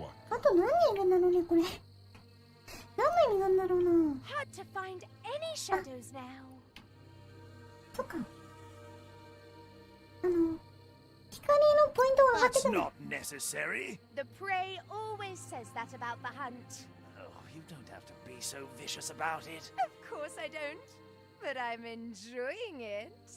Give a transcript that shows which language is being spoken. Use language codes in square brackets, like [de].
[ja] あと何人いるんだろうね、これ。何の意味なんだろうな。 [en] Hard to find any shadows now. [ja] そっか。光のポイントが上がってくる。 [en] That's not necessary. The prey always says that about the hunt. You don't have to be so vicious about it. Of course I don't, but I'm enjoying it.